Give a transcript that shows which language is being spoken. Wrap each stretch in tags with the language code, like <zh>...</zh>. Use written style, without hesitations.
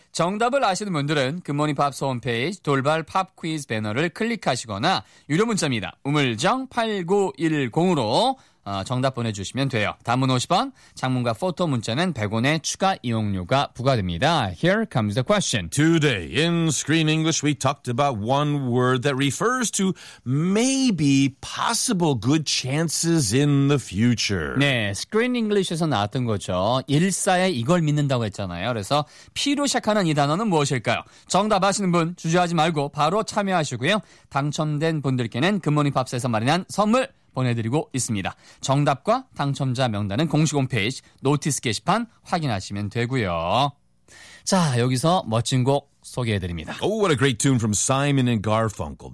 <ko>정답을 아시는 분들은 굿모닝 팝스 홈페이지 돌발 팝 퀴즈 배너를 클릭하시거나 유료 문자입니다. 우물정 8910으로 정답 보내주시면 돼요. 단문 50원, 장문과 포토 문자는 100원의 추가 이용료가 부과됩니다.</ko> <en>Here comes the question. Today in Screen English we talked about one word that refers to maybe possible good chances in the future.</en> <ko>네, Screen English에서 나왔던 거죠. 일사에 이걸 믿는다고 했잖아요. 그래서 P로 시작하는 이 단어는 무엇일까요? 정답 아시는 분 주저하지 말고 바로 참여하시고요. 당첨된 분들께는 굿모닝 팝스에서 마련한 선물 보내드리고 있습니다. 정답과 당첨자 명단은 공식 홈페이지 노티스 게시판 확인하시면 되고요. 자, 여기서 멋진 곡 소개해드립니다.</ko> <en>Oh, what a great tune from Simon and Garfunkel.</en>